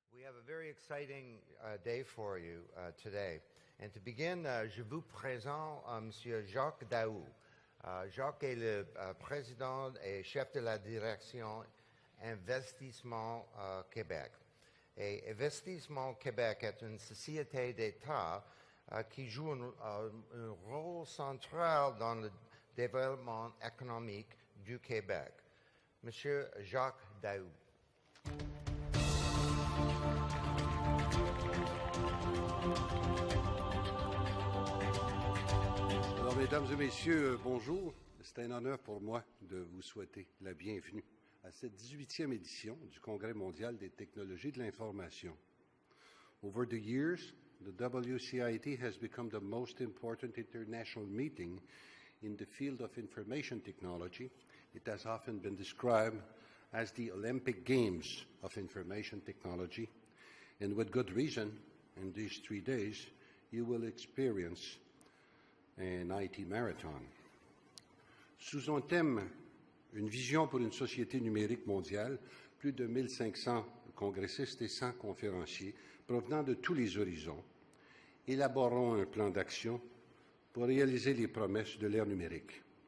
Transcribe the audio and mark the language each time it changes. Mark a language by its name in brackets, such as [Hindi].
[English] have a very exciting day for you today. And to begin, [French] je vous présente M. Jacques Daou. Jacques est le président et chef de la direction Investissement Québec. Et Investissement Québec est une société d'État qui joue un rôle central dans le développement économique du Québec. Monsieur Jacques Daou. Alors, mesdames et messieurs, bonjour. C'est un honneur pour moi de vous souhaiter la bienvenue à cette 18e édition du Congrès mondial des technologies de l'information. [English] Over the years, the WCIT has become the most important international meeting in the field of information technology. It has often been described as the Olympic Games of information technology, and with good reason, in these 3 days, you will experience an IT marathon. [French] Sous un thème, une vision pour une société numérique mondiale, plus de 1500 congressistes et 100 conférenciers provenant de tous les horizons élaboreront un plan d'action pour réaliser les promesses de l'ère numérique.